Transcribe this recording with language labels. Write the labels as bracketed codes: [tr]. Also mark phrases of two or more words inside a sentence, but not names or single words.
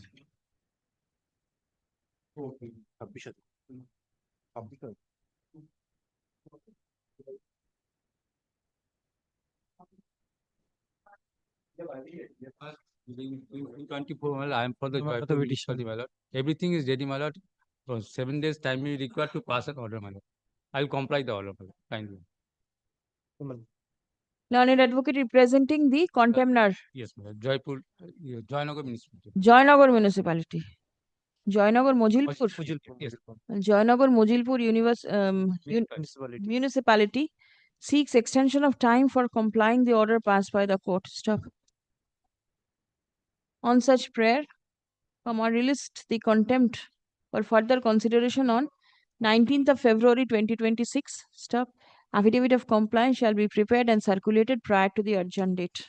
[en] In 24, my lord, I am for the joyful petition, my lord. Everything is ready, my lord. For 7 days time is required to pass an order, my lord. I will comply the order, my lord. Kindly. Learned advocate representing the contemner. Yes, my lord. Joypur, Joynagar municipality. Joynagar municipality. Joynagar Mojilpur. Yes. Joynagar Mojilpur municipality seeks extension of time for complying the order passed by the court. Stop. On such prayer, released the contempt for further consideration on 19th of February 2026. Stop. Affidavit of compliance shall be prepared and circulated prior to the adjourned date.